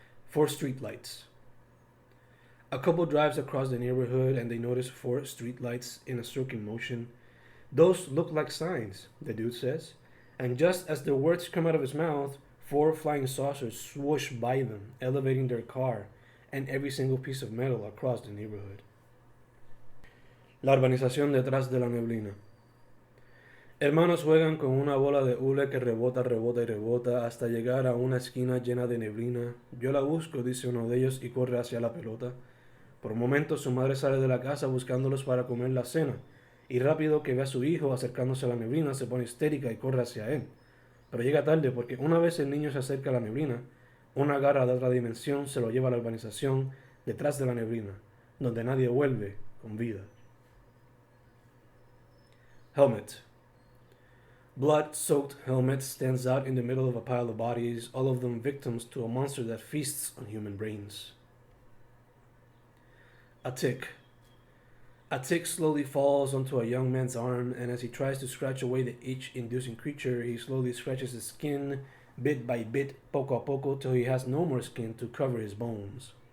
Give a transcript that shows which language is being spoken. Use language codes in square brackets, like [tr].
[en] 4 street lights. A couple drives across the neighborhood and they notice 4 street lights in a circular motion. Those look like signs, the dude says, and just as the words come out of his mouth, 4 flying saucers swoosh by them, elevating their car and every single piece of metal across the neighborhood. [es] La urbanización detrás de la neblina. Hermanos juegan con una bola de hule que rebota, rebota y rebota hasta llegar a una esquina llena de neblina. Yo la busco, dice uno de ellos, y corre hacia la pelota. Por un momento su madre sale de la casa buscándolos para comer la cena, y rápido que ve a su hijo acercándose a la neblina se pone histérica y corre hacia él. Pero llega tarde porque una vez el niño se acerca a la neblina, una garra de otra dimensión se lo lleva a la urbanización detrás de la neblina, donde nadie vuelve con vida. [en] Helmet. Blood-soaked helmet stands out in the middle of a pile of bodies, all of them victims to a monster that feasts on human brains. A tick. A tick slowly falls onto a young man's arm, and as he tries to scratch away the itch-inducing creature, he slowly scratches his skin, bit by bit, [es] poco a poco, [en] till he has no more skin to cover his bones.